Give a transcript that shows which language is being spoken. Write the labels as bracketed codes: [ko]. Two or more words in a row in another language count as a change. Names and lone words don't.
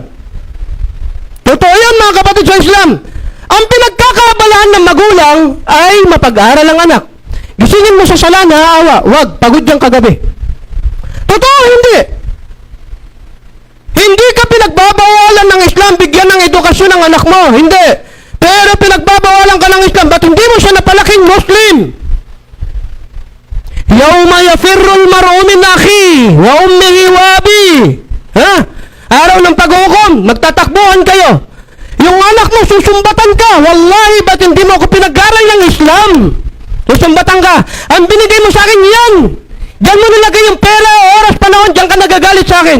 [tl] Totoo yan mga kapatid sa Islam. Ang pinagkakaabalahan ng magulang ay mapag-aaral ang anak. Gisingin mo sa sala, naaawa. Wag, pagod yung kagabi. Totoo, hindi. Hindi ka pinagbabawalan ng Islam, bigyan ng edukasyon ng anak mo. Hindi. Pero pinagbabawalan ka ng Islam, ba't hindi mo siya napalaking Muslim? [ar] يوم يفر المرء من أخيه وأمه وأبيه. [tl] Ha? Araw ng paghukom, magtatakbuhan kayo. Yung anak mo, susumbatan ka. Wallahi, ba't hindi mo ako pinag-aral ng Islam? Susumbatan ka. Ang binigay mo sa akin yan. Diyan mo nilagay yung pera, oras, panahon, diyan ka nagagalit sa akin.